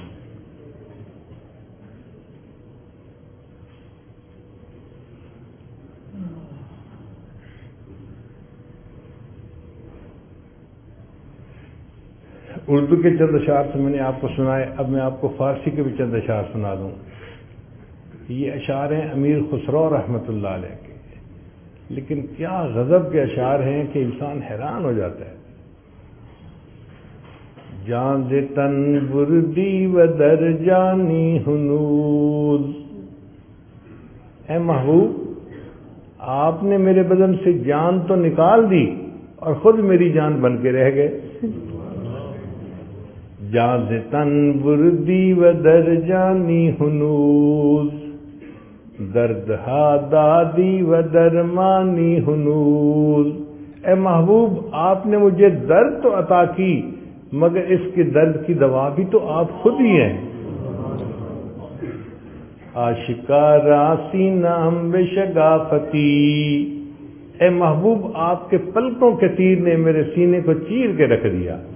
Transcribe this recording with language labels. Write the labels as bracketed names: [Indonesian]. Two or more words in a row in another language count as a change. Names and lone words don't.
[Urdu] اردو کے چند اشعار سے میں نے آپ کو سنائے، اب میں آپ کو فارسی کے بھی چند اشعار سنا دوں۔ یہ اشعار ہیں امیر خسرو رحمۃ اللہ علیہ کے، لیکن کیا غضب کے اشعار ہیں کہ انسان حیران ہو جاتا ہے۔ [Persian] جان ز تن بردی و در جانی ہنوز. [Urdu] اے محبوب آپ نے میرے بدن سے جان تو نکال دی اور خود میری جان بن کے رہ گئے. [Persian] جان ز تن بردی و در جانی ہنوز درد ہا دادی و درمانی ہنوز. [Urdu] اے محبوب آپ نے مجھے درد تو عطا کی مگر اس کے درد کی دوا بھی تو آپ خود ہی ہیں. [Persian] آشکارا سینہ ہم شگافتی. [Urdu] اے محبوب آپ کے پلکوں کے تیر نے میرے سینے کو چیر کے رکھ دیا.